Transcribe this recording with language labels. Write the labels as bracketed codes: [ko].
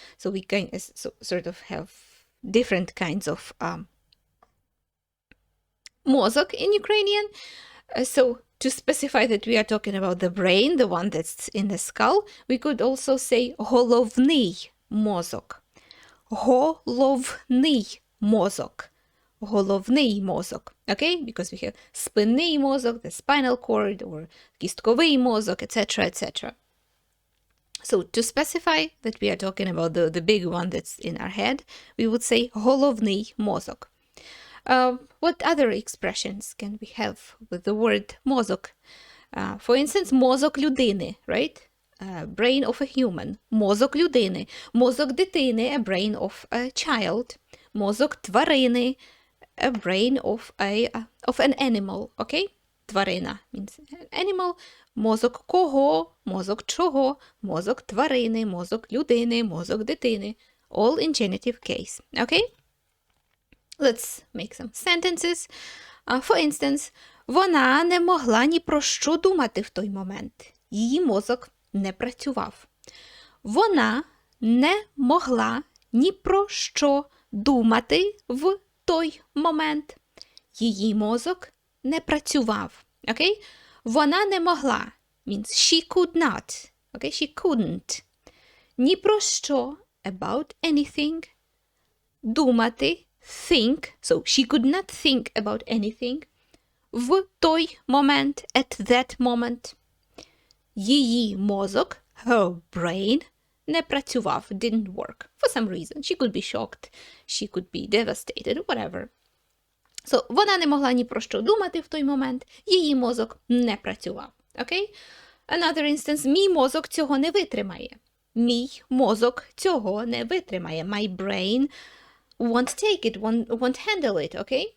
[en] So we can sort of have different kinds of mozok in Ukrainian. So to specify that we are talking about the brain, the one that's in the skull, we could also say [uk] головний мозок. Головний мозок. Головний мозок, okay? [en] Because we have [uk] спинний мозок, [en] the spinal cord, or [uk] кістковий мозок, [en] etc., etc. So to specify that we are talking about the big one that's in our head, we would say головний мозок. What other expressions can we have with the word мозок? For instance, [uk] мозок людини, [en] right? Brain of a human. [uk] Мозок людини. Мозок дитини, [en] a brain of a child. [uk] Мозок тварини, [en] a brain of an animal, okay? Тварина means animal. [uk] Мозок кого, мозок чого, мозок тварини, мозок людини, мозок дитини. [en] All in genitive case, okay? Let's make some sentences. For instance, [uk] вона не могла ні про що думати в той момент. Її мозок не працював. Вона не могла ні про що думати в той момент. Її мозок не працював. Okay? Вона не могла [en] means she could not. Okay? She couldn't. [uk] Ні про що [en] about anything. [uk] Думати [en] think, so she could not think about anything. [uk] В той момент, [en] at that moment, [uk] її мозок, [en] her brain, [uk] не працював, [en] didn't work. For some reason. She could be shocked, she could be devastated, whatever. [uk] So, вона не могла ні про що думати в той момент, її мозок не працював. [en] Okay? Another instance, [uk] мій мозок цього не витримає. Мій мозок цього не витримає. [en] My brain won't take it, won't handle it, okay?